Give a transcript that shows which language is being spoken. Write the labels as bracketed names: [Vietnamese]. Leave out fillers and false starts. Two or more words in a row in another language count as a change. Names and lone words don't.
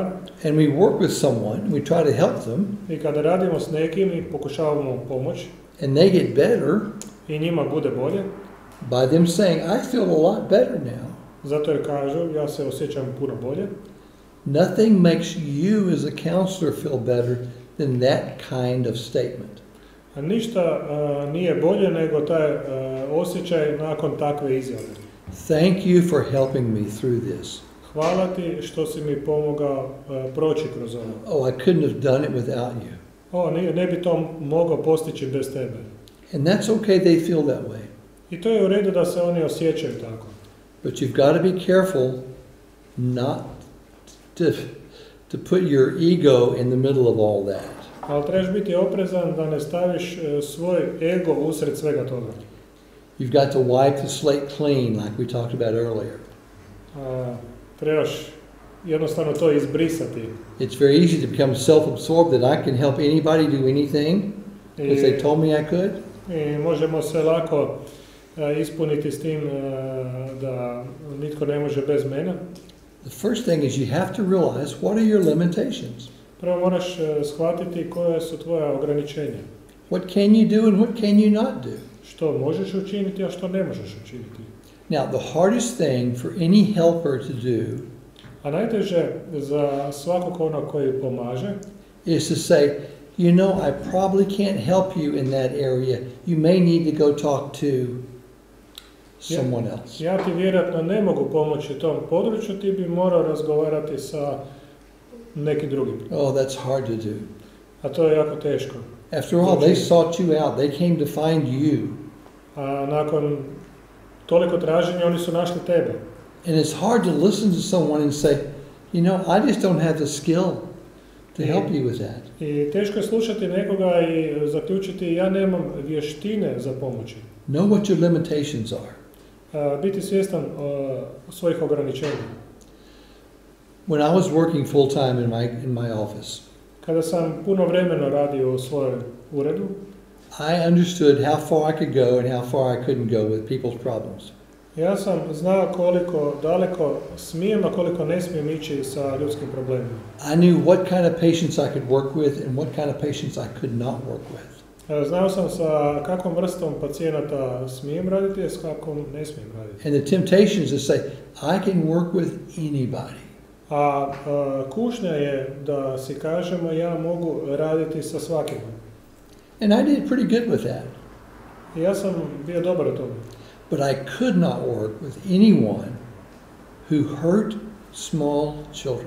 [English] and we work with someone, we try to help them, [Croatian] i kada radimo s nekim i pokušavamo pomoći, [English] and they get better [Croatian] i njima bude bolje, [English] by them saying, I feel a lot better now. [Croatian] zato jer kažu, ja se osjećam puno bolje. [English] Nothing makes you as a counselor feel better than that kind of statement. [Croatian] A ništa nije bolje nego taj osjećaj nakon takve izjave. [English] Thank you for helping me through this. [Croatian] Hvala ti što si mi pomogao proći kroz ovo. [English] Oh, I couldn't have done it without you. [Croatian] Ne bi to mogao postići bez tebe. [English] And that's okay, they feel that way. [Croatian] I to je u redu da se oni osjećaju tako. [English] But you've got to be careful not to put your ego in the middle of all that. [Croatian] Ali trebaš biti oprezan da ne staviš svoj ego usred svega toga. [English] You've got to wipe the slate clean, like we talked about earlier. [Croatian] Trebaš jednostavno to izbrisati. [English] It's very easy to become self-absorbed that I can help anybody do anything because they told me I could. [Croatian] I možemo se lako ispuniti s tim da nitko ne može bez mene. [English] The first thing is you have to realize what are your limitations. [Croatian] Prvo moraš shvatiti koje su tvoja ograničenja. [English] What can you do and what can you not do? [Croatian] Što možeš učiniti, a što ne možeš učiniti. [English] Now, the hardest thing for any helper to do [Croatian] A najteže za svakog onog koji pomaže [English] is to say, you know, I probably can't help you in that area. You may need to go talk to someone else. [Croatian] Ja ti vjerojatno ne mogu pomoći tom području, ti bi morao razgovarati sa nekim drugim. [English] Oh, that's hard to do. [Croatian] A to je jako teško. [English] After all, they sought you out. They came to find you. [Croatian] A nakon toliko traženja oni su našli tebe. [English] And it's hard to listen to someone and say, you know, I just don't have the skill to help you with that. [Croatian] I teško je slušati nekoga i zaključiti ja nemam vještine za pomoći. [English] Know what your limitations are. [Croatian] Biti svjestan svojih ograničenja. [English] When I was working full time in my office, [Croatian] Kada sam puno vremena radio u svojem uredu, [English] I understood how far I could go and how far I couldn't go with people's problems. [Croatian] ja sam znao koliko daleko smijem, a koliko ne smijem ići sa ljudskim problemima. [English] I knew what kind of patients I could work with and what kind of patients I could not work with. [Croatian] Znao sam sa kakvom vrstom pacijenata smijem raditi, a s kakvom ne smijem raditi. [English] And the temptation is to say, I can work with anybody. [Croatian] A kušnja je da si kažemo ja mogu raditi sa svakim. [English] And I did pretty good with that. [Croatian] I ja sam bio dobar u tome. [English] But I could not work with anyone who hurt small children.